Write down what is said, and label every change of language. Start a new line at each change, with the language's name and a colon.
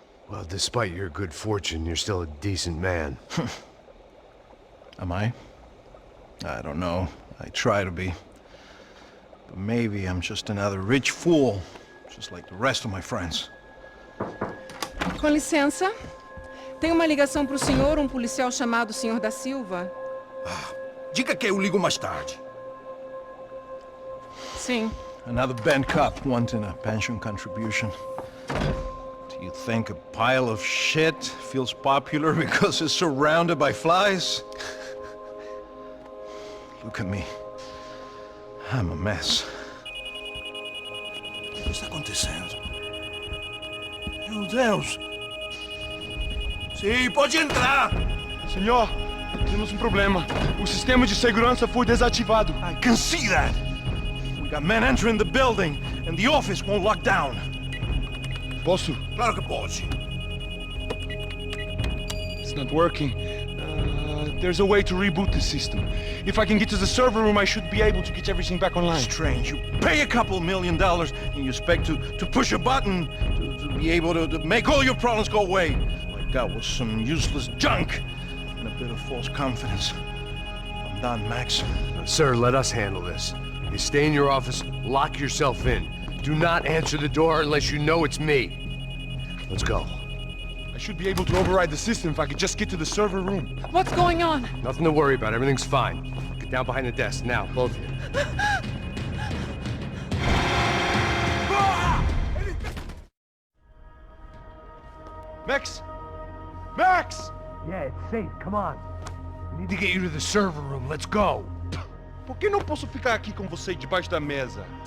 English: Well, despite your good fortune, you're still a decent man. Am I? I don't know. I try to be. But maybe I'm just another rich fool, just like the rest of my friends.
Portuguese: Com licença. Tem uma ligação pro senhor, policial chamado Senhor da Silva. Diga que eu ligo mais tarde. Sim.
English: Another bent cop wanting a pension contribution. Do you think a pile of shit feels popular because it's surrounded by flies? Look at me. I'm a mess.
Portuguese: O que está acontecendo? Meu Deus! Sim, pode entrar! Senhor, temos problema. O sistema de segurança foi desativado.
English: I can see that! We got men entering the building, and the office won't lock down.
Portuguese: Posso? Claro que pode.
English: It's not working. There's a way to reboot the system. If I can get to the server room, I should be able to get everything back online. Strange. You pay a couple $1 million, and you expect to push a button to be able to make all your problems go away. Like that was some useless junk and a bit of false confidence. I'm done, Max. Sir, let us handle this. You stay in your office, lock yourself in. Do not answer the door unless you know it's me. Let's go. I should be able to override the system if I could just get to the server room. What's going on? Nothing to worry about. Everything's fine. Down behind the desk, now, both of you. Max! Max! Yeah, it's safe. Come on. We need to get you to the server room. Let's go.
Portuguese: Por que não posso ficar aqui com você debaixo da mesa?